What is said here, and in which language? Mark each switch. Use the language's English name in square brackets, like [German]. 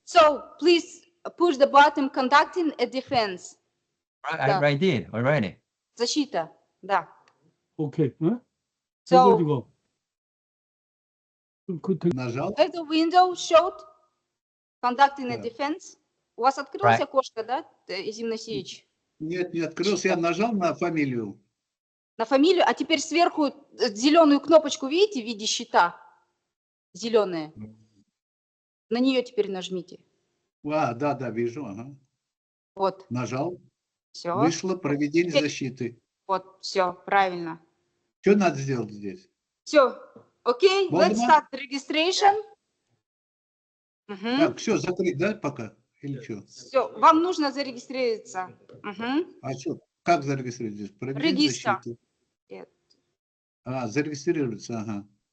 [English] So, please push the button conducting a defense. I did already. [Russian] Защита, да. [English] Okay. So, [Russian] Нажал. [English] the window showed conducting a defense. [Russian] У вас открылось окошко, да, Изим Насич? Нет, не открылся. Я нажал на фамилию. На фамилию, а теперь сверху зеленую кнопочку видите в виде щита? Зеленая. На нее теперь нажмите. Да, вижу. Ага. Вот. Нажал. Все. Вышло проведение защиты. Вот, все, правильно. Что надо сделать здесь? Все. [English] Окей, let's start registration. [Russian] Так, все, закрыть, да, пока? Или что? Все, вам нужно зарегистрироваться. А что, как зарегистрировать здесь? Проведение защиты. Зарегистрироваться, ага.